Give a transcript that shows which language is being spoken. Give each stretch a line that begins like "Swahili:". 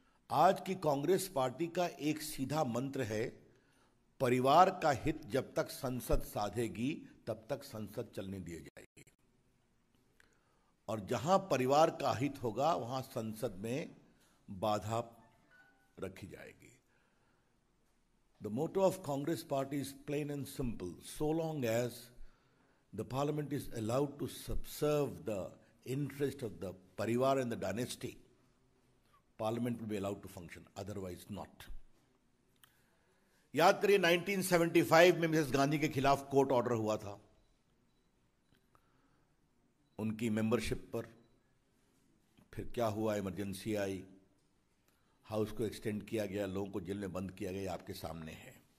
Hindi: आज की कांग्रेस पार्टी का एक सीधा मंत्र है, परिवार का हित जब तक संसद साधेगी तब तक संसद चलने दी जाएगी, और जहां परिवार का हित होगा वहां संसद में बाधा रखी जाएगी।
English: The motto of Congress party is plain and simple, so long as the parliament is allowed to subserve the interest of the parivar and the dynasty, parliament will be allowed to function, otherwise not.
Hindi: याद करिए 1975 में Mrs Gandhi के खिलाफ court order हुआ था उनकी membership पर। फिर क्या हुआ, इमरजेंसी आई, हाउस को एक्सटेंड किया गया, लोगों को जेल में बंद किया गया, आपके सामने है।